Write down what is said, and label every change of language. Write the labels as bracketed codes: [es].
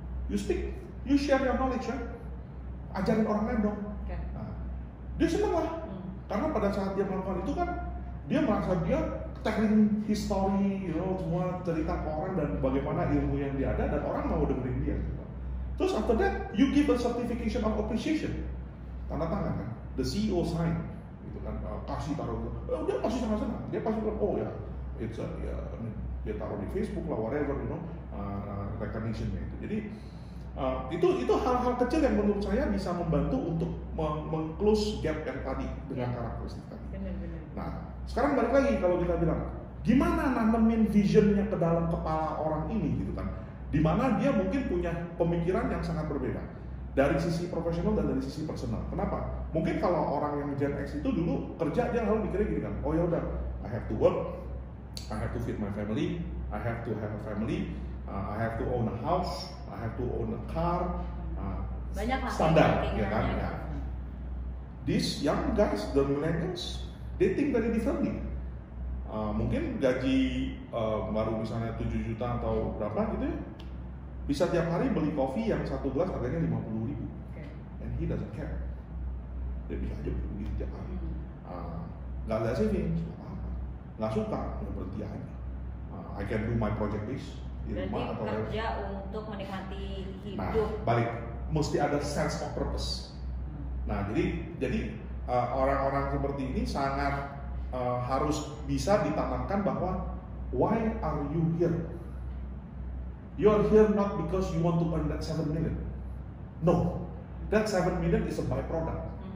[en] You speak, you share your knowledge, right? [id] Ajarin orang lain dong. Nah, dia senang lah, karena pada saat dia melakukan itu kan dia merasa dia [en] telling history, [id] semua cerita ke orang dan bagaimana ilmu yang dia ada dan orang mau dengerin dia. Gitu. Terus [en] after that, you give a certification of appreciation, [id] tanda tangan kan, [en] the CEO sign, [id] gitu kan, kasih taruh, dia pasti sangat senang, dia pasti bilang, oh ya, dia taruh di Facebook lah, whatever, recognition-nya itu. Jadi itu hal-hal kecil yang menurut saya bisa membantu untuk meng-close gap yang tadi dengan karakteristik tadi. Nah, sekarang balik lagi kalau kita bilang, gimana nanemin visionnya ke dalam kepala orang ini gitu kan? Dimana dia mungkin punya pemikiran yang sangat berbeda dari sisi profesional dan dari sisi personal. Kenapa? Mungkin kalau orang yang Gen X itu dulu kerja dia lalu mikirnya gini kan, oh ya udah, [en] I have to work, I have to feed my family, I have to have a family, I have to own a house, I have to own a car, [id] standar, ya kan? Ya. [en] These young guys, the millennials, they think very differently. [id] Mungkin gaji baru misalnya 7 juta atau berapa gitu ya, bisa tiap hari beli kopi yang satu gelas harganya 50.000, [en] and he doesn't care. [id] Dia bisa aja beli tiap hari. Nggak ada savings, nggak suka, ya berhenti aja. [en] I can do my project base [id] di rumah atau kerja untuk menikmati hidup. Nah, balik, mesti ada sense of purpose. Nah, jadi orang-orang seperti ini sangat harus bisa ditanamkan bahwa [en] why are you here? You are here not because you want to earn that 7 million. No, that 7 million is a byproduct.